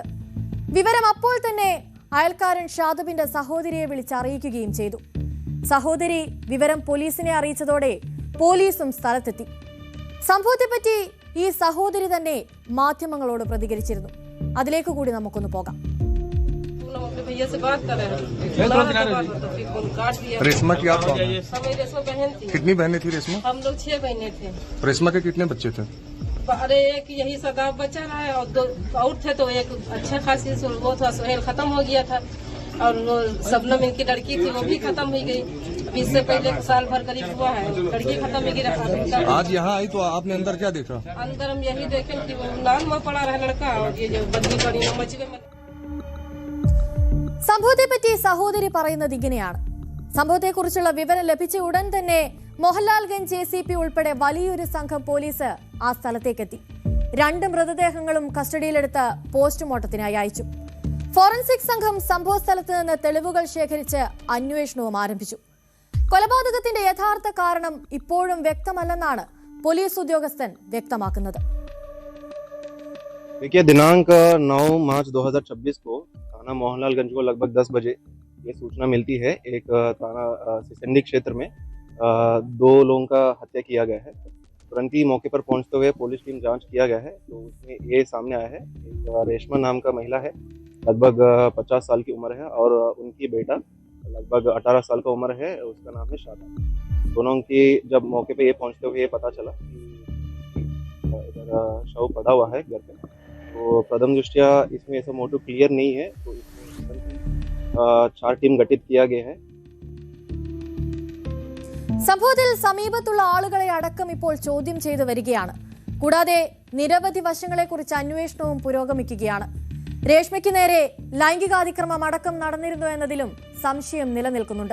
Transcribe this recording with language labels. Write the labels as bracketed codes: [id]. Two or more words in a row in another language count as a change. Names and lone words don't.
[ml] വിവരം അപ്പോൾ തന്നെ അയൽക്കാരൻ ഷാദബിന്റെ സഹോദരിയെ വിളിച്ചറിയിക്കുകയും ചെയ്തു. സഹോദരി വിവരം പോലീസിനെ അറിയിച്ചതോടെ പോലീസും സ്ഥലത്തെത്തി. സംഭവത്തെപ്പറ്റി ഈ സഹോദരി തന്നെ മാധ്യമങ്ങളോട് പ്രതികരിച്ചിരുന്നു. അതിലേക്ക് കൂടി നമുക്കൊന്ന് പോകാം. [hi] रेशमा की आप कितनी बहनें थी रेशमा? हम लोग 6 बहनें थे। रेशमा के कितने बच्चे थे? अरे एक यही सगा बच्चा रहा है और 2 और थे, तो एक अच्छा खासी वो था, सोहेल खत्म हो गया था, और वो सबनम इनकी लड़की थी वो भी खत्म हो गई। अभी इससे पहले साल भर करीब हुआ है, लड़की खत्म हो गई। आज यहाँ आई तो आपने अंदर क्या देखा? अंदर हम यही देखे कि वो नान में पड़ा रहा लड़का, और ये जो बदली पड़ी वो मच गई। [ml] സംഭവത്തെപ്പറ്റി സഹോദരി പറയുന്നത് ഇങ്ങനെയാണ്. സംഭവത്തെക്കുറിച്ചുള്ള വിവരം ലഭിച്ച ഉടൻ തന്നെ മോഹൻലാൽഗഞ്ച് JCP ഉൾപ്പെടെ വലിയൊരു സംഘം പോലീസ് ആ സ്ഥലത്തേക്കെത്തി. 2 മൃതദേഹങ്ങളും കസ്റ്റഡിയിലെടുത്ത് പോസ്റ്റ്മോർട്ടത്തിനായി അയച്ചു. ഫോറൻസിക് സംഘം സംഭവ സ്ഥലത്ത് നിന്ന് തെളിവുകൾ ശേഖരിച്ച് അന്വേഷണവും ആരംഭിച്ചു. കൊലപാതകത്തിന്റെ യഥാർത്ഥ കാരണം ഇപ്പോഴും വ്യക്തമല്ലെന്നാണ് പോലീസ് ഉദ്യോഗസ്ഥൻ വ്യക്തമാക്കുന്നത്. [hi] देखिए, दिनांक 9 मार्च 2026 को थाना मोहनलालगंज को लगभग 10 बजे ये सूचना मिलती है। एक थाना सिसंडी क्षेत्र में 2 लोगों का हत्या किया गया है। तुरंत ही मौके पर पहुंचते हुए पुलिस टीम जांच किया गया है, तो उसमें ये सामने आया है एक रेशमा नाम का महिला है, लगभग 50 साल की उम्र है, और उनकी बेटा लगभग 18 साल का उम्र है, उसका नाम है शादा। दोनों की जब मौके पे ये पहुंचते हुए ये पता चला कि इधर शव पड़ा हुआ है घर पे, तो प्रथम दृष्टया इसमें ऐसा [en] motive clear [hi] नहीं है, तो इसमें 4 टीम गठित किया गया है। [ml] സംഭവത്തിൽ സമീപത്തുള്ള ആളുകളെ അടക്കം ഇപ്പോൾ ചോദ്യം ചെയ്തു വരികയാണ്. കൂടാതെ നിരവധി വശങ്ങളെക്കുറിച്ച് അന്വേഷണവും പുരോഗമിക്കുകയാണ്. രേഷ്മയ്ക്ക് നേരെ ലൈംഗികാതിക്രമം അടക്കം നടന്നിരുന്നു എന്നതിലും സംശയം നിലനിൽക്കുന്നുണ്ട്.